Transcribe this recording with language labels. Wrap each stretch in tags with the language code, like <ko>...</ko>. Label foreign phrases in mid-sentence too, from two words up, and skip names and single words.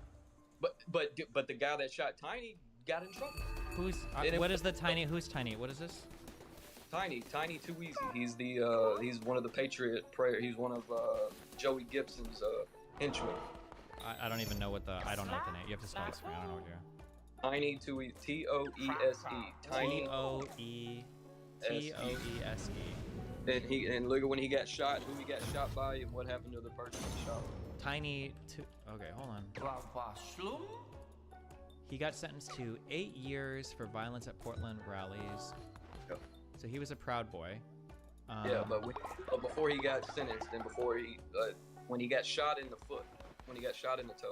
<en>But the guy that shot Tiny got in trouble. Who's Tiny? Who's Tiny? What is this? Tiny Too Easy. He's he's one of the Patriot Prayer. He's one of Joey Gibson's henchmen. I don't even know what I don't know what the name. You have to spell this for me. I don't know what you're. Tiny Toese, T-O-E-S-E. Tiny T-O-E-T-O-E-S-E. And look at when he got shot, who he got shot by, and what happened to the person he shot. Tiny to okay, hold on. He got sentenced to 8 years for violence at Portland rallies. Yep. So he was a Proud Boy. Yeah, but before he got sentenced, and before he, when he got shot in the foot, when he got shot in the toe.</en>